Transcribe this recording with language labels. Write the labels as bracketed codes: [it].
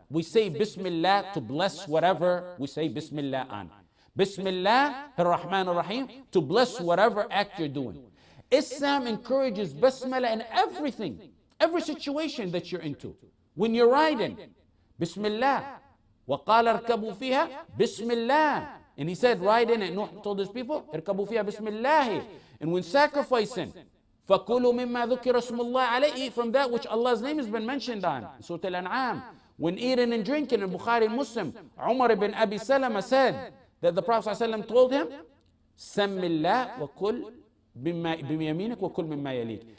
[en] We say Bismillah to bless whatever we say Bismillah on. Bismillah ar-Rahman ar-Rahim, to bless whatever act you're doing. Islam encourages Basmala in everything, every situation that you're into. When you're riding, Bismillah. [ar] وَقَالَ ارْكَبُوا فِيهَا Bismillah. [en] And he said, ride in it. Nuh told his people, [ar] ارْكَبُوا فِيهَا [en] Bismillah. And when sacrificing, [ar] فَكُلُوا مِمَّا ذُكِرَ اسْمُ اللَّهِ عَلَيْهِ, [en] eat from that which Allah's name has been mentioned on. Surah Al-An'am. When eating and drinking in Bukhari and Muslim, Umar ibn Abi Salama said that the Prophet ﷺ told him, [ar] سَمِّ اللَّهِ وَكُلْ بِيَمِينِكَ وَكُلْ مِمَّا يَلِيكَ.